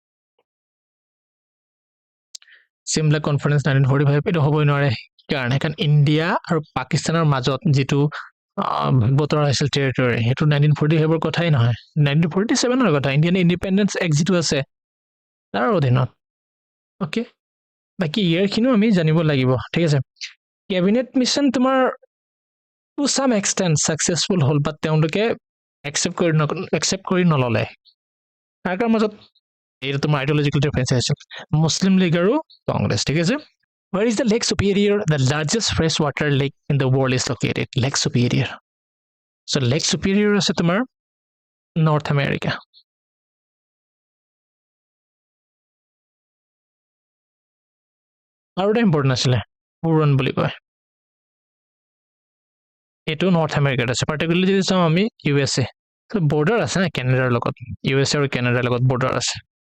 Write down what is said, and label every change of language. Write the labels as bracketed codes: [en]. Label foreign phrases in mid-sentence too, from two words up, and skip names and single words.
[as] Simla Conference 1945 এটো হ'বই নোৱাৰে কাৰণ ইন্ডিয়া আৰু পাকিস্তানৰ মাজত যেটো বতৰ আছিল টেৰিটৰি হেতু 1945 ৰ কথাই নহয় 1947 ৰ কথা ইন্ডিয়ান ইন্ডিপেন্ডেন্স এক্ট যেটো আছে তাৰ অধীনত ওকে বাকি ইয়াৰ খিনো আমি জানিব লাগিব ঠিক আছে ক্যাবিনেট মিশন তোমাৰ [en] to some extent successful [as] হল but তেওঁলোকে accept কৰি নললে তাৰ মাজত এটা তোমাৰ [en] ideological difference [as] আছে মুসলিম লীগ আৰু কংগ্ৰেছ ঠিক আছে [en] where is the Lake Superior the largest freshwater lake in the world is located Lake Superior so Lake Superior [as] আছে তোমাৰ North America আৰু এটা ইম্পৰ্টেন্ট আছিল হুৰন বুলি কয় এটো নৰ্থ আমেৰিকাত আছে পাৰ্টিকুলাৰলি যদি চাও আমি USA তো বৰ্ডাৰ আছে না কানাডাৰ লগত USA আৰু কানাডাৰ লগত বৰ্ডাৰ আছে